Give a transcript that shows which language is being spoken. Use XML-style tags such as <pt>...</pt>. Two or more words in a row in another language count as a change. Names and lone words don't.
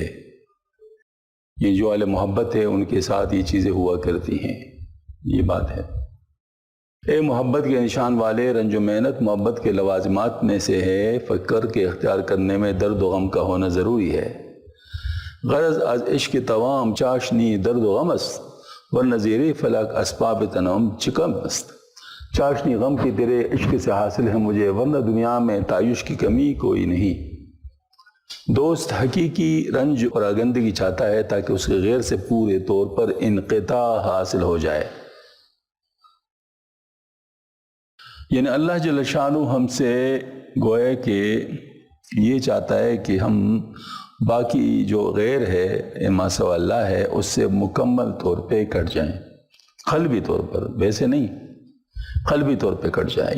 <ur>یہ جو اہل محبت ہے ان کے ساتھ یہ چیزیں ہوا کرتی ہیں، یہ بات ہے۔ اے محبت کے نشان والے، رنج و محنت محبت کے لوازمات میں سے ہے۔ فکر کے اختیار کرنے میں درد و غم کا ہونا ضروری ہے۔</ur> <fa>غرض از عشق توام چاشنی درد و غم است، ورنہ زیر فلک اسباب تنعم چکم است۔</fa> <ur>چاشنی غم کی تیرے عشق سے حاصل ہے مجھے، ورنہ دنیا میں تعیش کی کمی کوئی نہیں۔ دوست حقیقی رنج اور آگندگی چاہتا ہے تاکہ اس کے غیر سے پورے طور پر انقطاع حاصل ہو جائے۔ یعنی اللہ جل شانہ ہم سے گویا کہ یہ چاہتا ہے کہ ہم باقی جو غیر ہے ما سوا اللہ ہے اس سے مکمل طور پہ کٹ جائیں، قلبی طور پر، ویسے نہیں، قلبی طور پہ کٹ جائے۔</ur>